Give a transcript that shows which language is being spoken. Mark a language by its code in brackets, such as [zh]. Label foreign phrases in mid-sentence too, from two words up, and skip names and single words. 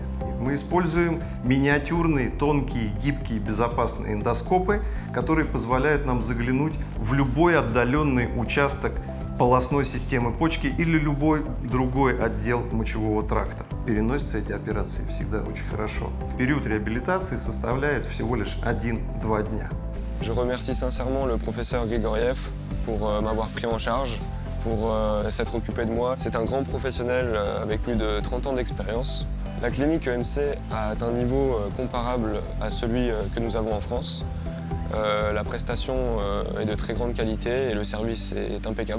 [ru] Мы используем миниатюрные, тонкие, гибкие, безопасные эндоскопы, которые позволяют нам заглянуть в любой отдаленный участок полостной системы почки или любой другой отдел мочевого тракта. Переносятся эти операции всегда очень хорошо. Период реабилитации составляет всего лишь 1-2 дня. [fr] Je remercie sincèrement le professeur Grigoriev pour m'avoir pris en charge, pour s'être occupé de moi. C'est un grand professionnel avec plus de 30 ans d'expérience. La clinique EMC a atteint un niveau comparable à celui que nous avons en France. La prestation est de très grande qualité et le service est impeccable.